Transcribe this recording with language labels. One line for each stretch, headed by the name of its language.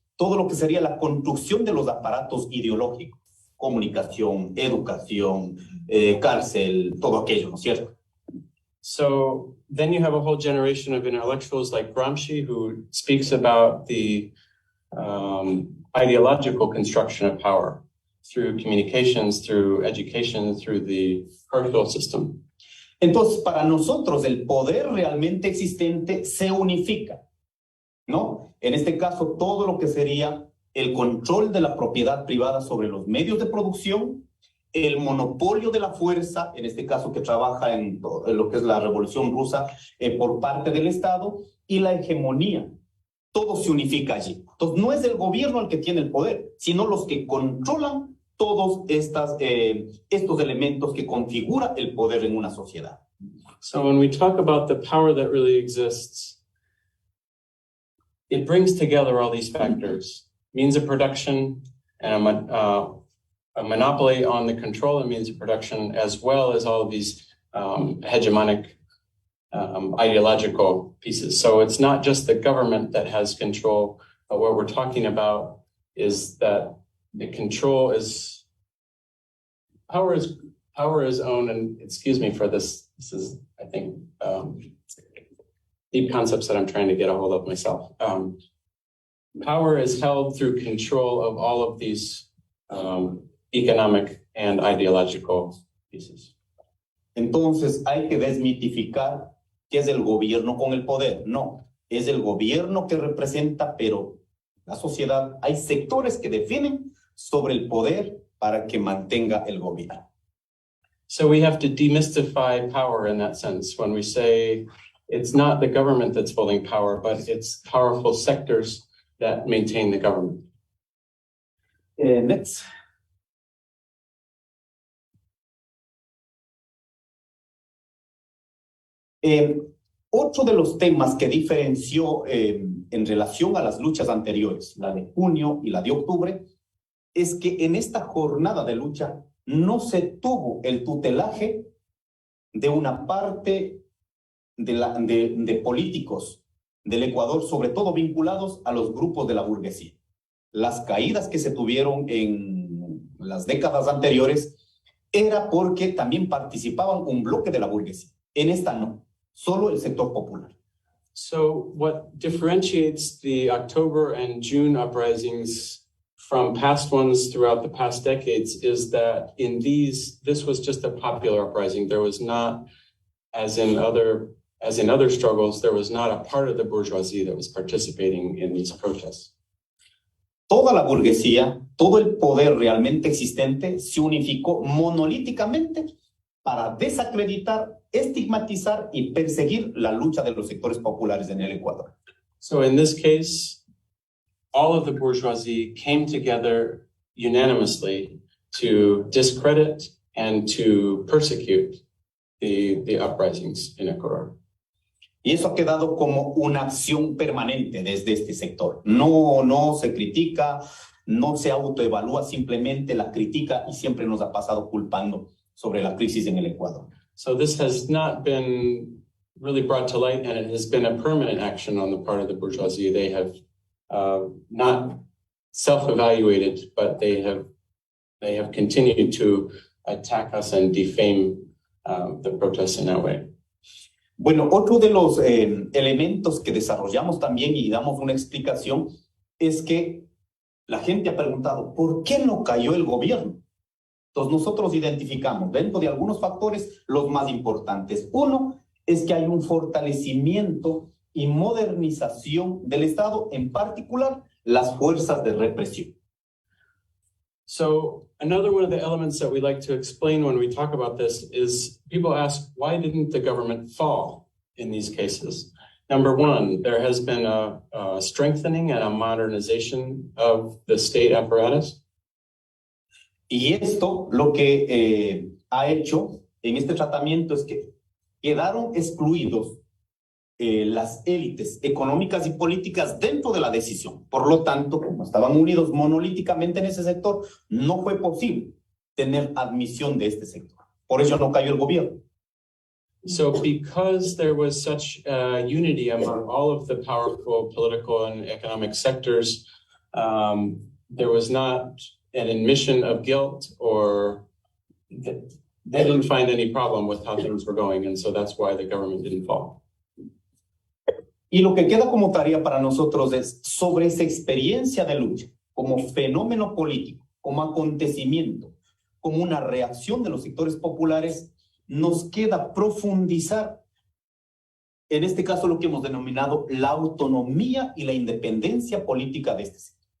Spanish: Todo lo que sería la construcción de los aparatos ideológicos, comunicación, educación, cárcel, todo aquello, ¿no es cierto?
English: So then you have a whole generation of intellectuals like Gramsci who speaks about the ideological construction of power through communications, through education, through the cultural system.
Spanish: Entonces, para nosotros el poder realmente existente se unifica, ¿no? En este caso, todo lo que sería el control de la propiedad privada sobre los medios de producción, el monopolio de la fuerza, en este caso que trabaja en lo que es la Revolución Rusa por parte del Estado, y la hegemonía. Todo se unifica allí. Entonces, no es el gobierno el que tiene el poder, sino los que controlan todos estos elementos que configura el poder en una sociedad.
English: So when we talk about the power that really exists, it brings together all these factors. Means of production and a monopoly on the control and means of production, as well as all of these hegemonic ideological pieces. So it's not just the government that has control, but what we're talking about is that the control is, power is owned, and excuse me for this is, I think, deep concepts that I'm trying to get a hold of myself. Power is held through control of all of these economic and ideological pieces.
Spanish: Entonces hay que desmitificar qué es el gobierno con el poder. No, es el gobierno que representa, pero la sociedad, hay sectores que definen sobre el poder para que mantenga el gobierno.
English: So we have to demystify power in that sense when we say it's not the government that's holding power, but it's powerful sectors that maintain the government. Next.
Spanish: Otro de los temas que diferenció en relación a las luchas anteriores, la de junio y la de octubre, es que en esta jornada de lucha no se tuvo el tutelaje de una parte de políticos del Ecuador, sobre todo vinculados a los grupos de la burguesía. Las caídas que se tuvieron en las décadas anteriores era porque también participaban un bloque de la burguesía. En esta no, solo el sector popular.
English: So what differentiates the October and June uprisings from past ones throughout the past decades is that in this was just a popular uprising. There was not, as in other struggles, there was not a part of the bourgeoisie that was participating in these protests.
Spanish: Toda la burguesía, todo el poder realmente existente se unificó monolíticamente para desacreditar, estigmatizar y perseguir la lucha de los sectores populares en el Ecuador.
English: So in this case, all of the bourgeoisie came together unanimously to discredit and to persecute the uprisings in Ecuador.
Spanish: Y eso ha quedado como una acción permanente desde este sector. No se critica, no se autoevalúa, simplemente la critica y siempre nos ha pasado culpando sobre la crisis en el Ecuador.
English: So this has not been really brought to light, and it has been a permanent action on the part of the bourgeoisie. They have not self-evaluated, but they have continued to attack us and defame the protests in that way.
Spanish: Bueno, otro de los elementos que desarrollamos también y damos una explicación es que la gente ha preguntado, ¿por qué no cayó el gobierno? Entonces nosotros identificamos dentro de algunos factores los más importantes. Uno es que hay un fortalecimiento y modernización del Estado, en particular las fuerzas de represión.
English: So another one of the elements that we like to explain when we talk about this is people ask, why didn't the government fall in these cases? Number one, there has been a strengthening and a modernization of the state apparatus.
Spanish: Y esto lo que ha hecho en este tratamiento es que quedaron excluidos las élites económicas y políticas dentro de la decisión. Por lo tanto, como estaban unidos monolíticamente en ese sector, no fue posible tener admisión de este sector. Por eso no cayó el gobierno.
English: So because there was such unity among all of the powerful political and economic sectors, there was not an admission of guilt, or they didn't find any problem with how things were going, and so that's why the government didn't fall.
Spanish: Y lo que queda como tarea para nosotros es sobre esa experiencia de lucha, como fenómeno político, como acontecimiento, como una reacción de los sectores populares, nos queda profundizar, en este caso lo que hemos denominado la autonomía y la independencia política de este sector.